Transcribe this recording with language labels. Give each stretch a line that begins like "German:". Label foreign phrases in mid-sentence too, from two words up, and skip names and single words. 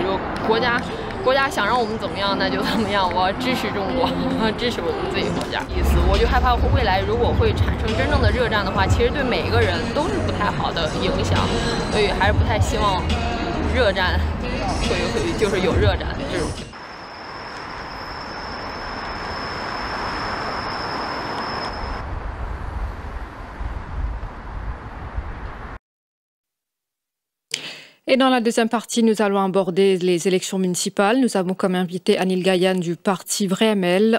Chinese: 如果国家想让我们怎么样，那就怎么样。我支持中国，支持我们自己国家。意思，我就害怕未来如果会产生真正的热战的话，其实对每一个人都是不太好的影响，所以还是不太希望热战就是有热战这种。
French: Et dans la deuxième partie, nous allons aborder les élections municipales. Nous avons comme invité Anil Gayan du parti Vrai ML.